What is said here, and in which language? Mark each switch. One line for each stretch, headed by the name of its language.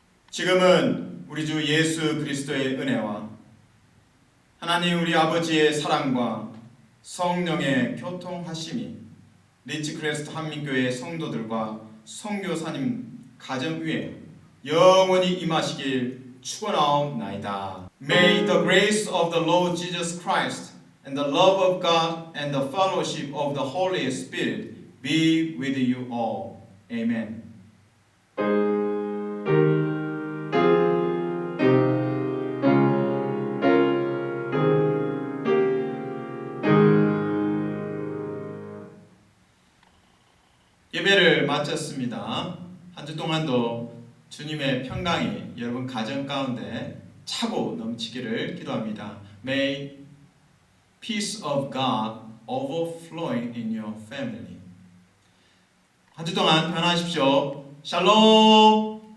Korean: 지금은 우리 주 예수 그리스도의 은혜와 하나님 우리 아버지의 사랑과 성령의 교통하심이 리치 크레스트 한민교회 성도들과 선교사님 가정 위에 영원히 임하시길 축원하옵나이다.
English: May the grace of the Lord Jesus Christ and the love of God and the fellowship of the Holy Spirit be with you all. Amen.
Korean: 예배를 마쳤습니다. 한 주 동안도 주님의 평강이 여러분 가정 가운데 차고 넘치기를 기도합니다.
English: May peace of God overflowing in your family.
Korean: 한 주 동안 편하십시오.
English: 샬롬.